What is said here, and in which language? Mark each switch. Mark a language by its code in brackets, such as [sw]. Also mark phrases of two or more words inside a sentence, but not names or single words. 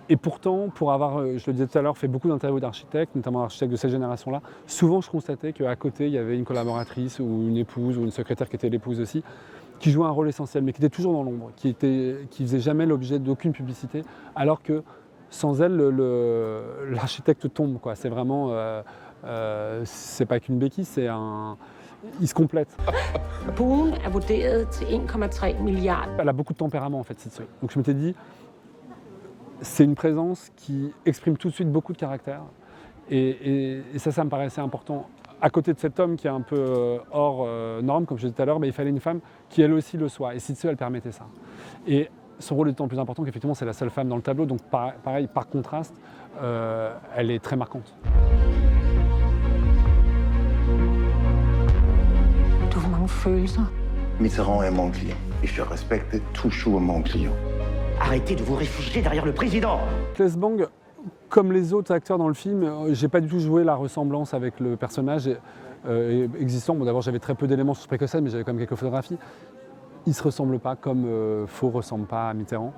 [fr] Et pourtant, pour avoir, je le disais tout à l'heure, fait beaucoup d'interviews d'architectes, notamment d'architectes de cette génération-là, souvent je constatais qu'à côté, il y avait une collaboratrice ou une épouse ou une secrétaire qui était l'épouse aussi, qui jouait un rôle essentiel, mais qui était toujours dans l'ombre, qui faisait jamais l'objet d'aucune publicité, alors que sans elle, l'architecte tombe, quoi. C'est vraiment, c'est pas qu'une béquille, il se complète. [da] Buen er vurderet til 1,3 milliarder. [fr] Elle a beaucoup de tempérament en fait, Sidsel. Donc je m'étais dit, c'est une présence qui exprime tout de suite beaucoup de caractère. Et ça me paraissait important. À côté de cet homme qui est un peu hors norme, comme je disais tout à l'heure, il fallait une femme qui elle aussi le soit. Et Sidsel, elle permettait ça. Et son rôle est d'autant plus important qu'effectivement c'est la seule femme dans le tableau. Donc pareil, par contraste, elle est très marquante. [da] Du har mange følelser. [fr] Mitterrand est mon client et je respecte toujours mon client. Arrêtez de vous réfugier derrière le président. Claes Bang, comme les autres acteurs dans le film, j'ai pas du tout joué la ressemblance avec le personnage existant. Bon, d'abord, j'avais très peu d'éléments sur ce précocène, mais j'avais quand même quelques photographies. Il se ressemble pas comme Faux ressemble pas à Mitterrand.